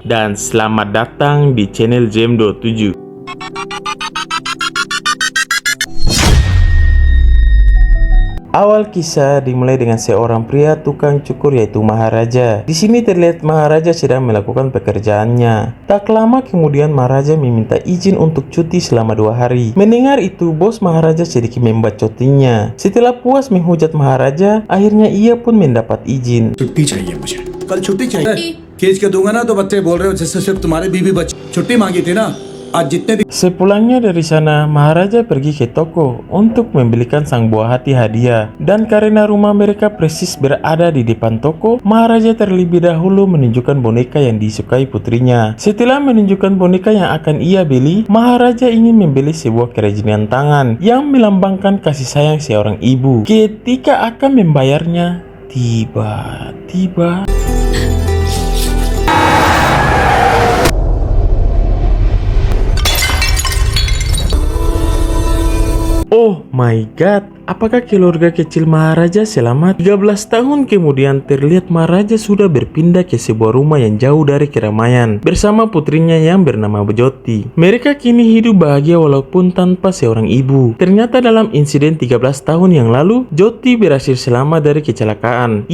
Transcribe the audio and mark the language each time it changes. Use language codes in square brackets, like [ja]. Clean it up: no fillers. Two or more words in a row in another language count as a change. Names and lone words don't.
[id] Dan selamat datang di channel Jam 27. Awal kisah dimulai dengan seorang pria tukang cukur yaitu Maharaja. Di sini terlihat Maharaja sedang melakukan pekerjaannya. Tak lama kemudian Maharaja meminta izin untuk cuti selama 2 hari. Mendengar itu, bos Maharaja sedikit membacotinya. Setelah puas menghujat Maharaja, akhirnya ia pun mendapat izin. [hi] छुट्टी चाहिए मुझे कल छुट्टी चाहिए खींच के दूंगा ना तो बच्चे बोल रहे हो जैसे सिर्फ तुम्हारे बीवी बच्चे छुट्टी मांगी थी ना आज जितने भी [id] Sepulangnya dari sana, Maharaja pergi ke toko untuk membelikan sang buah hati hadiah. Dan karena rumah mereka persis berada di depan toko, Maharaja terlebih dahulu menunjukkan boneka yang disukai putrinya. Setelah menunjukkan boneka yang akan ia beli, Maharaja ingin membeli sebuah kerajinan tangan yang melambangkan kasih sayang seorang ibu. Ketika akan membayarnya, tiba-tiba [en] oh my god, [id] apakah keluarga kecil Maharaja selamat? 13 tahun kemudian terlihat Maharaja sudah berpindah ke sebuah rumah yang jauh dari keramaian bersama putrinya yang bernama Jyoti. Mereka kini hidup bahagia walaupun tanpa seorang ibu. Ternyata dalam insiden 13 tahun yang lalu, Jyoti berhasil selamat dari kecelakaan.